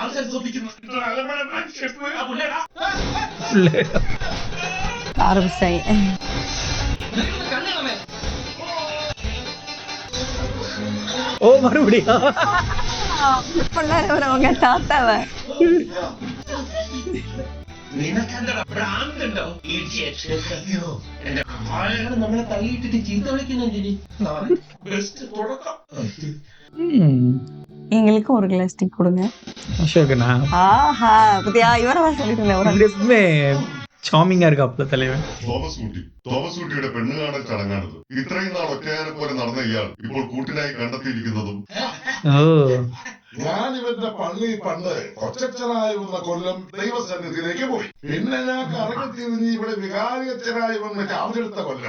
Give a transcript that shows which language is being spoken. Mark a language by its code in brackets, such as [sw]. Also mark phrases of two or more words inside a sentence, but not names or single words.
[ta] ஆரம்பிச்சாய். ஓ மறுபடியும் அவங்க தாத்தாவ [ml] നിനക്കെന്താ ഭ്രാന്തുണ്ടോ? നമ്മളെ തള്ളിയിട്ടിട്ട് ചീത്ത വിളിക്കുന്നു. ബെസ്റ്റ് തുടക്കം. [ta] எங்களுக்கு ஒரு கிளாஸ் டீ கொடுங்க. அசோகனா? ஆஹா, பத்தியா இவரதான் சொல்லிட்டு [ml] ചാമിങ്ങാ ഇരിക്കാ തലവൻ. തോമസ് കുട്ടിയുടെ പെണ്ണ് കാണൽ ചടങ്ങാണിത്. ഇത്രയും നാൾ ഒറ്റയാനെ പോലെ നടന്ന ഇയാൾ ഇപ്പോൾ കൂട്ടിനായി കണ്ടെത്തിയിരിക്കുന്നതും. ഞാൻ ഇവന്റെ പള്ളി പണ്ട് കൊച്ചച്ഛനായി വന്ന കൊല്ലം ദൈവസന്നിധിയിലേക്ക് പോയി. പിന്നെ ഞാൻ കറങ്ങിത്തിരിഞ്ഞ് ഇവിടെ വികാരിയച്ഛനായി വന്ന് ചാവെടുത്ത കൊല്ലം.